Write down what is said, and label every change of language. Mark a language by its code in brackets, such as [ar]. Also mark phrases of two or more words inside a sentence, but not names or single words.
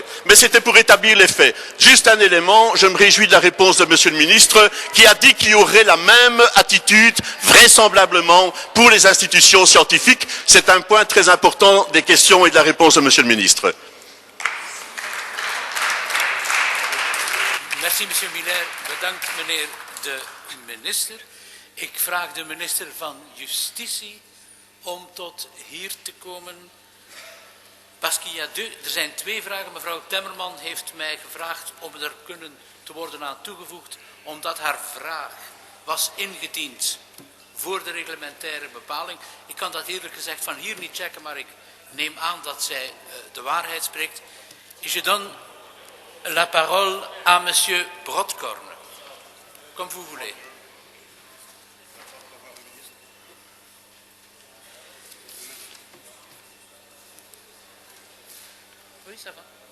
[fr] Mais c'était pour établir les faits. Juste un élément, je me réjouis de la réponse de Monsieur le ministre, qui a dit qu'il y aurait la même attitude, vraisemblablement, pour les institutions scientifiques. C'est un point très important des questions et de la réponse de Monsieur le ministre. Merci, Monsieur Miller. [nl] Bedankt, meneer de minister. Ik vraag de minister van Justitie om tot hier te komen. [fr] Parce qu'il y a [nl] er zijn twee vragen. Mevrouw Temmerman heeft mij gevraagd om er te worden aan toegevoegd, omdat haar vraag was ingediend voor de reglementaire bepaling. Ik kan dat eerlijk gezegd van hier niet checken, maar ik neem aan dat zij de waarheid spreekt. [fr] Et je donne la parole à Monsieur Brodkorn, comme vous voulez. Oui, ça va.